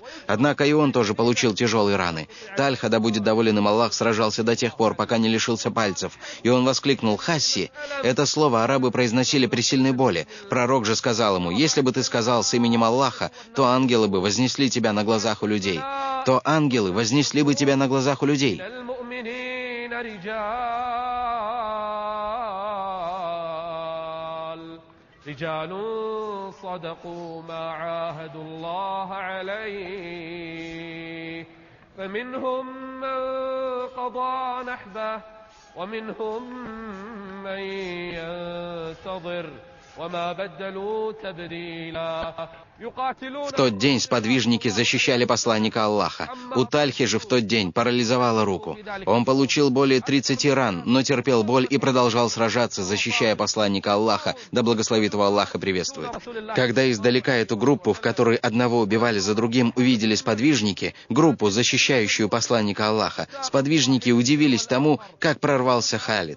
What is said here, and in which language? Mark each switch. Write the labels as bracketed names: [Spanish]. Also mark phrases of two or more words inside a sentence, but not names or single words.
[Russian] Однако и он тоже получил тяжелые раны. Тальха, да будет доволен им Аллах, сражался до тех пор, пока не лишился пальцев. И он воскликнул: «Хасси!» Это слово арабы произносили при сильной боли. Пророк же сказал ему: «Если бы ты сказал с именем Аллаха, то ангелы бы вознесли тебя на глазах у людей». то ангелы вознесли бы тебя на глазах у людей. [Arabic] رجال صدقوا ما عاهدوا الله عليه فمنهم من قضى نحبه ومنهم من ينتظر وما بدلوا تبديلا. [Russian] В тот день сподвижники защищали посланника Аллаха. У Тальхи же в тот день парализовала руку. Он получил более 30 ран, но терпел боль и продолжал сражаться, защищая посланника Аллаха, да благословит его Аллах и приветствует. Когда издалека эту группу, в которой одного убивали за другим, увидели сподвижники, группу, защищающую посланника Аллаха, сподвижники удивились тому, как прорвался Халид.